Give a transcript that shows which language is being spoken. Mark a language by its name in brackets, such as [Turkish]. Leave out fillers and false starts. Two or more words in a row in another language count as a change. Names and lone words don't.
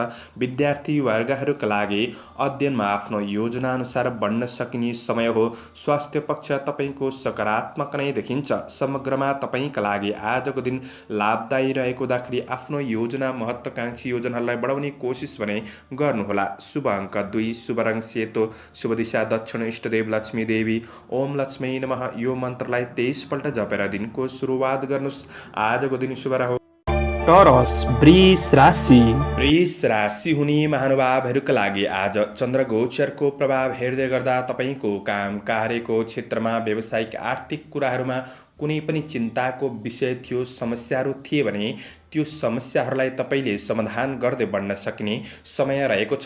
[Nepali] विद्यार्थी वर्गहरूका लागि अध्ययनमा आफ्नो योजनाअनुसार बढ्न सकिने समय हो। स्वास्थ्य पक्ष तपाईँको सकारात्मक नै देखिन्छ। समग्रमा तपाईँका लागि आजको दिन लाभदायी रहेको हुँदाखेरि आफ्नो योजना, महत्त्वाकांक्षी योजनाहरूलाई बढाउने कोसिस भने गर्नुहोला। शुभ अङ्क 2, शुभ रङ सेतो, शुभ दिशा दक्षिण, इष्टदेव लक्ष्मी देवी। [Sanskrit] ओम लक्ष्मी नमः [Nepali] यो मन्त्रलाई 23 पल्ट जपेर दिनको सुरुवात गर्नुहोस्। आजको दिन शुभ रहोस्। टोरस वृष राशि। वृष राशि हुने महानुभावहरूका लागि आज चन्द्र गोचरको प्रभाव हेर्दै गर्दा तपाईँको काम कार्यको क्षेत्रमा, व्यावसायिक आर्थिक कुराहरूमा कुनै पनि चिन्ताको विषय थियो, समस्याहरू थिए भने त्यो समस्याहरूलाई तपाईँले समाधान गर्दै बढ्न सकिने समय रहेको छ।